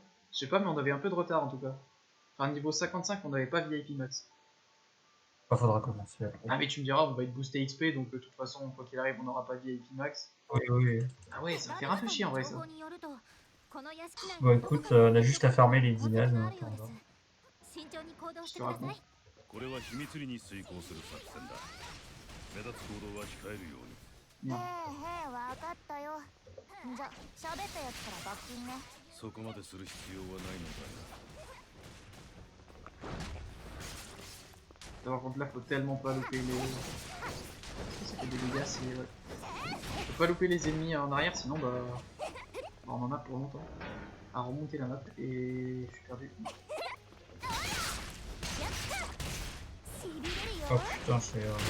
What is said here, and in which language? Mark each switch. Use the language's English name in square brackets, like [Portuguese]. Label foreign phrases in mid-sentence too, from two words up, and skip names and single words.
[French] Je sais pas, mais on avait un peu de retard en tout cas. Enfin, niveau 55, on n'avait pas VIP max. Enfin, faudra commencer. Alors. Ah, mais tu me diras, on va être boosté XP, donc de toute façon, quoi qu'il arrive, on n'aura pas VIP max. Oui. Ah ouais, ça va faire un peu chier en vrai ça. Bon, écoute, on a juste à farmer les dinages en attendant. Je te raconte. [Japanese] これは秘密裏に遂行する作戦だ目立つ行動は控えるように [French] Non. [Japanese] わかったよ。じゃ、喋ったやつから罰金ね。そこまでする必要はないのだ [French] Par contre là, faut tellement pas louper les... Ça fait des dégâts, c'est... Ouais. Faut pas louper les ennemis en arrière, sinon bah... on en a pour longtemps. À remonter la map et... Je suis perdu. Oh putain, c'est.